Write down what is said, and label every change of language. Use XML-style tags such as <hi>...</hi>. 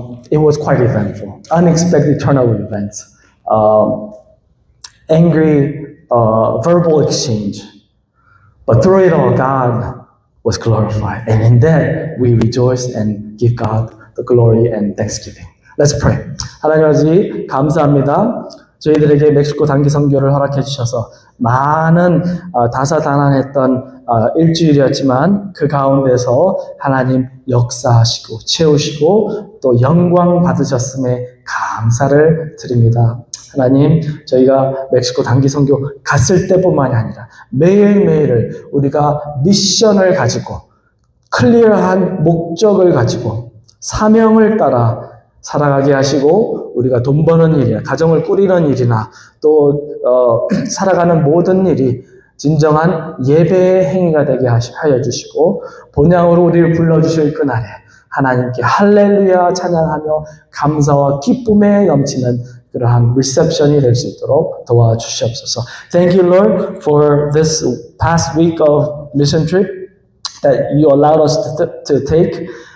<en>It was quite eventful. Unexpected turn of events. Angry verbal exchange. But through it all, God was glorified. And in that, we rejoice and give God the glory and thanksgiving. Let's pray.</en> <ko>하나님 아버지 감사합니다. 저희들에게 멕시코 단기 선교를 허락해 주셔서 많은 다사다난했던 일주일이었지만 그 가운데서 하나님 역사하시고 채우시고 또 영광 받으셨음에 감사를 드립니다. 하나님, 저희가 멕시코 단기 선교 갔을 때뿐만이 아니라 매일매일을 우리가 미션을 가지고 클리어한 목적을 가지고 사명을 따라 살아가게 하시고 우리가 돈 버는 일이나 가정을 꾸리는 일이나 또 살아가는 모든 일이 진정한 예배의 행위가 되게 하여 주시고 본향으로 우리를 불러주실 그날에 하나님께 할렐루야 찬양하며 감사와 기쁨에 넘치는 그러한 리셉션이 될 수 있도록 도와주시옵소서.</ko> <en>Thank you, Lord, for this past week of mission trip that you allowed us to take.</en>